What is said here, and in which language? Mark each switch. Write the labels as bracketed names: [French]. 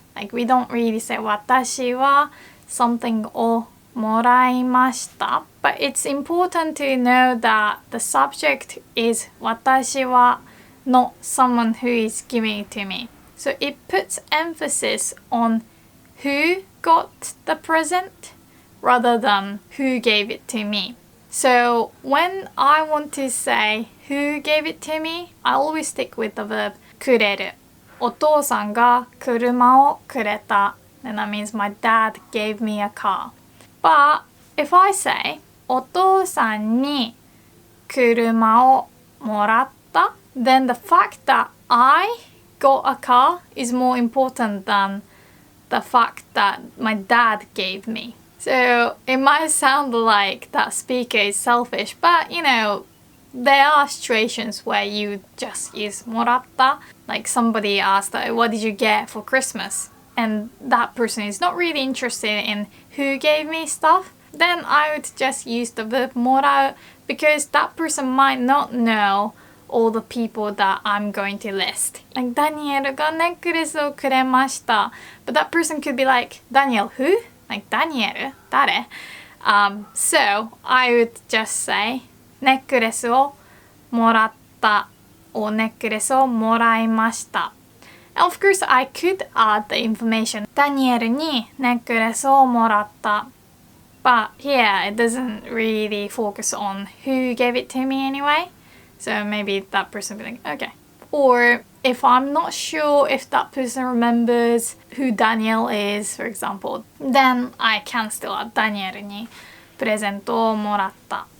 [English] Like we don't really say [Japanese] 私は [English] something [Japanese] をもらいました [English] But it's important to know that the subject is 私は not someone who is giving it to me. So it puts emphasis on who got the present rather than who gave it to me. So when I want to say who gave it to me, I always stick with the verb くれる。 [Japanese] お父さんが車をくれた。 [English] And that means my dad gave me a car. But if I say [Japanese] お父さんに車をもらった [English] then the fact that I got a car is more important than the fact that my dad gave me. So it might sound like that speaker is selfish, but you know, there are situations where you just use もらった. Like somebody asked, what did you get for Christmas? And that person is not really interested in who gave me stuff. Then I would just use the verb もらう because that person might not know all the people that I'm going to list. [Japanese] Like ダニエルがネックレスをくれました. [English] But that person could be like, Daniel, who? [Japanese] Like ダニエル?誰? [English] So I would just say [Japanese] ネックレスをもらった [English] or [Japanese] ネックレスをもらいました. [English] And of course I could add the information [Japanese] ダニエルにネックレスをもらった. [English] But here it doesn't really focus on who gave it to me anyway. So maybe that person will be like, okay. Or if I'm not sure if that person remembers who Daniel is, for example, then I can still add [Japanese] ダニエルにプレゼントをもらった.